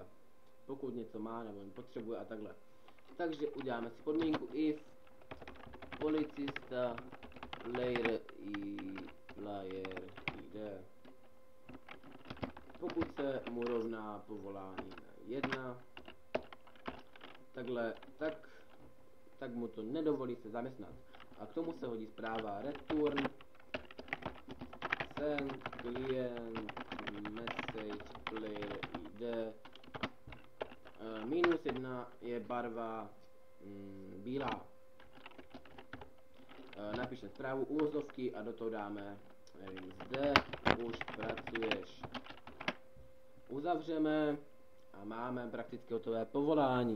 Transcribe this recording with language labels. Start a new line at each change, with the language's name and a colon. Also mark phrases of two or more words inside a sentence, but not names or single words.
Czech: Pokud něco má, nebo potřebuje a takhle. Takže uděláme si podmínku if policista
English: player ID.
Czech: Pokud se mu rovná povolání na 1, tak mu to nedovolí se zaměstnat. A k tomu se hodí zpráva
English: return send client message player ID.
Czech: -1 je barva bílá. Napíšeme zprávu uvozovky a do toho dáme, nevím, zde už pracuješ. Uzavřeme a máme prakticky hotové povolání.